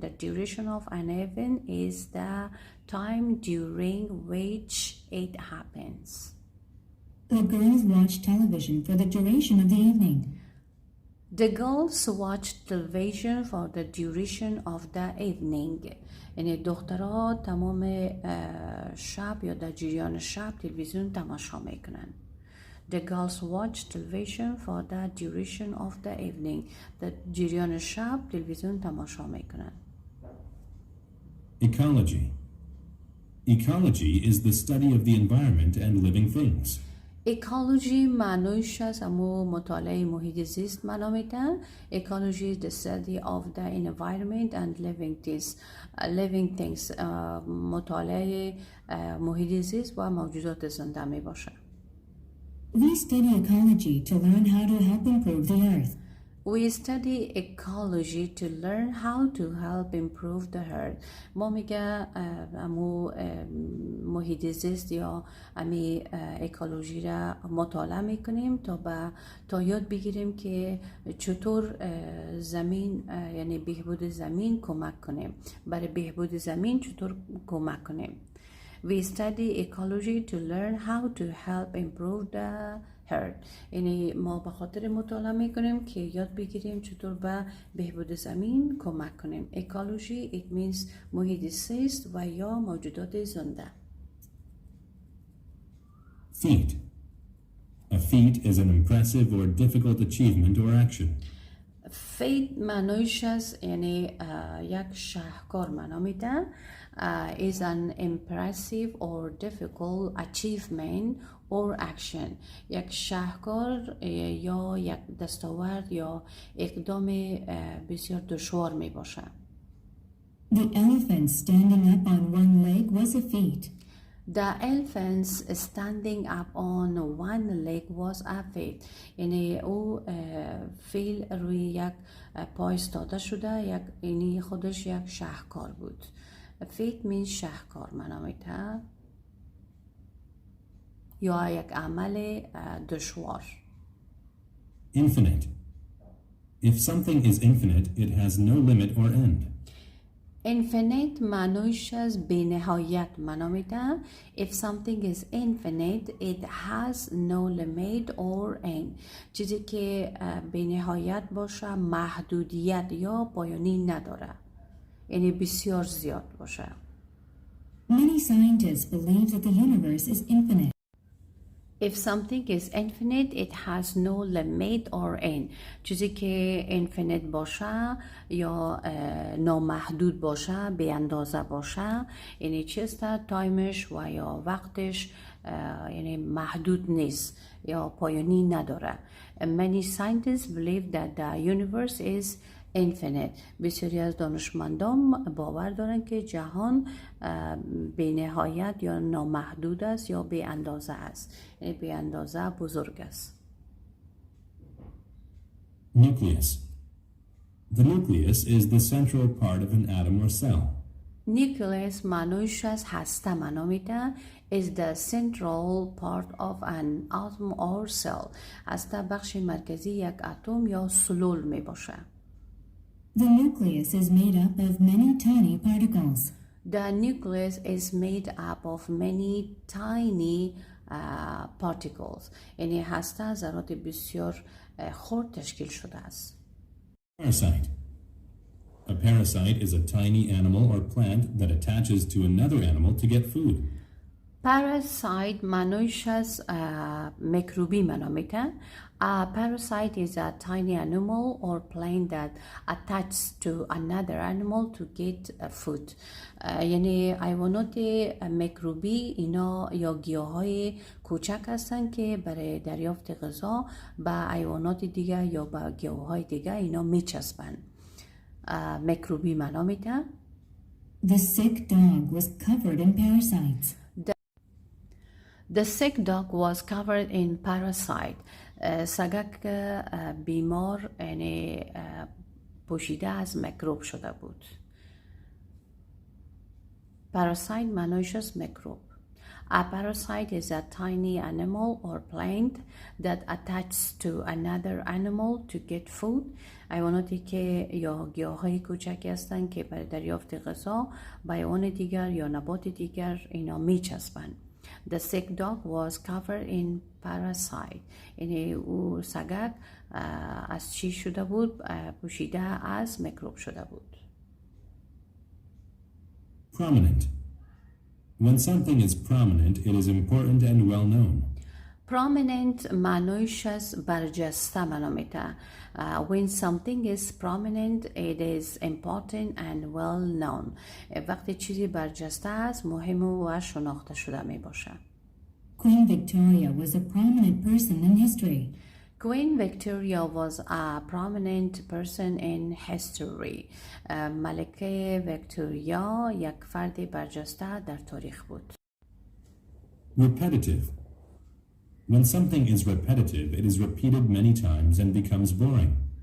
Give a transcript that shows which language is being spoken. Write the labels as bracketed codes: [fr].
[en] The duration of an event is the time during which it happens. The girls watched television for the duration of the evening. The girls watched television for the duration of the evening. [fa] یعنی دخترها تمام شب یا در جریان شب تلویزیون تماشا میکنن. [en] The girls watched television for the duration of the evening. [fa] در جریان شب تلویزیون تماشا میکنن. [en] Ecology. Ecology is the study of the environment and living things. [fa] اکولوژی معنیش از امو مطالعه محیط زیست معنا میدن. [en] Ecology is the study of the environment and living things. [fa] مطالعه محیط زیست و موجودات زنده می باشه. [en] We study ecology to learn how to help improve the earth. We study ecology to learn how to help improve the earth. [fa] ما میگه امو محیط زیست یا امی اکولوژی را مطالعه میکنیم تا یاد بگیریم که چطور زمین یعنی بهبود زمین کمک کنیم. برای بهبود زمین چطور کمک کنیم. [en] We study ecology to learn how to help improve the earth. [fa] یعنی ما به خاطر مطالعه میکنیم که یاد بگیریم چطور به بهبود زمین کمک کنیم. [en] ecology it means [fa] محیط زیست و یا موجودات زنده. [en] Feat. A feat is an impressive or difficult achievement or action. [fa] feat معنیش از یعنی یک شاهکار معنا میده. [en] is an impressive or difficult achievement or action. [fa] یک شاهکار یا یک دستاورد یا اقدام بسیار دشوار می باشه. [en] The elephant standing up on one leg was a feat. The elephants standing up on one leg was a feat. [fa] یعنی او فیل روی یک پای ایستاده شده یعنی خودش یک شاهکار بود. [en] feat means [fa] شاهکار معنا میده یا یک عمل دشوار. [en] Infinite. If something is infinite, it has no limit or end. [fa] infinite معنیش از بی‌نهایت معنا میده. [en] if something is infinite it has no limit or end. [fa] چیزی که بی‌نهایت باشه محدودیت یا پایانی نداره یعنی بسیار زیاد باشه. [en] Many scientists believe that the universe is infinite. If something is infinite, it has no limit or end. [fa] چیزی که infinite باشه یا نامحدود باشه به اندازه باشه یعنی چیسته تایمش و یا وقتش یعنی محدود نیست یا پایانی نداره. [en] Many scientists believe that the universe is infinite. [fa] بسیاری از دانشمندان باور دارند که جهان بی نهایت یا نامحدود است یا بی اندازه است، یعنی بی اندازه بزرگ است. [en] Nucleus. The nucleus is the central part of an atom or cell. Nucleus [fa] معنیش از هسته معنا میده [en] is the central part of an atom or cell. [fa] هسته بخش مرکزی یک اتم یا سلول می باشه. [en] The nucleus is made up of many tiny particles. The nucleus is made up of many tiny particles. [fa] یعنی هسته ذرات بسیار خرد تشکیل شده است. [en] Parasite. A parasite is a tiny animal or plant that attaches to another animal to get food. [fa] Parasite معنیش از میکروبی معنا میده. [en] A parasite is a tiny animal or plant that attaches to another animal to get food. [fa] یعنی حیوانات میکروبی اینا یا گیاهای کوچک هستن که برای دریافت غذا به حیوانات دیگه یا به گیاهای دیگه اینا میچسبن. میکروبی معنا میده. [en] The sick dog was covered in parasites. The sick dog was covered in parasite. [fa] سگک بیمار یعنی پوشیده از میکروب شده بود. Parasite معنیش از میکروب. [en] A parasite is a tiny animal or plant that attaches to another animal to get food. [fa] حیواناتی که یا گیاهای کوچکی هستند که برای دریافت غذا به حیوان دیگر یا نبات دیگر اینا میچسبند. [en] The sick dog was covered in parasite. [fa] یعنی او سگک از چی شده بود؟ پوشیده از میکروب شده بود. [en] Prominent. When something is prominent, it is important and well known. [fa] Prominent معنیش از برجسته معنا میده. [en] When something is prominent, it is important and well known. [fa] وقتی چیزی برجسته است، مهم و شناخته شده می باشه. [en] Queen Victoria was a prominent person in history. Queen Victoria was a prominent person in history. [fa] ملکه ویکتوریا یک فرد برجسته در تاریخ بود. [en] Repetitive. When something is repetitive, it is repeated many times and becomes boring.